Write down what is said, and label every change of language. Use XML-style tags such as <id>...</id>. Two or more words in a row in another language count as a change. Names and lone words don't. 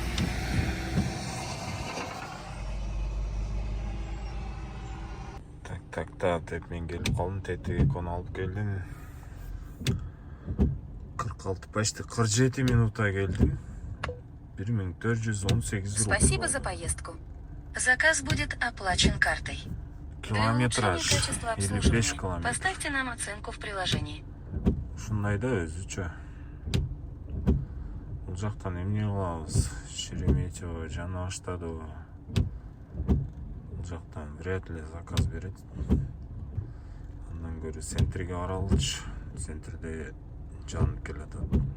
<ky>Так, Так деп мен келип калдым, тетигон алып келдим. 46 почти 47 минутта келдим.</ky> <ru>1418 рубль. Спасибо за поездку. Заказ будет оплачен картой. Для улучшения Километраж качества 55 обслуживания километр. поставьте нам оценку в приложении.</ru> <ky>Ушундай да өзүчө. Бул жактан эмне кылабыз? Шереметьево жана баштады. Бул жактан</ky> <ru>вряд ли</ru> <ky>заказ берет. Андан көрө центрге баралычы. Центрде жанып келатат.</ky>